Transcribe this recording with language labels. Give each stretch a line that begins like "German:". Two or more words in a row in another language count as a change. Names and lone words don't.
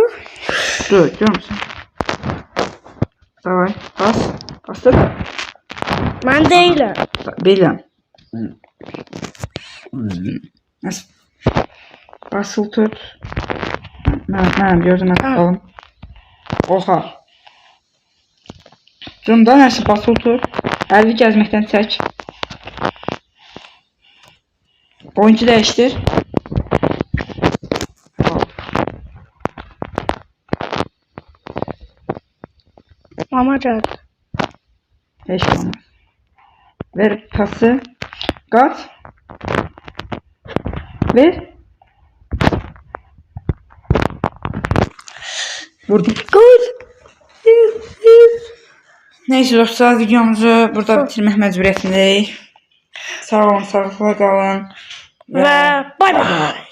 Turkish: Dur görüyor musun? Davay. Bas. Bastır. Ben değilim. Bilmem. Nasıl? Basıl tut. Ben gördüm atalım.
Azerbaijani: Oha. Durumda nəsə basılı tut. Əlvi gəzməkdən çək. Oyuncu dəyişdir.
Turkish: Mama geldi.
Azerbaijani: Heç olmaz. Ver pası. Qaç. Ver. Vurdum. Gol. Neyse dostlar, videomuzu burada bitirmək məcburiyyətindəyik. Sağ olun, sağlıqla qalın.
Turkish: Ve
English: bay bay.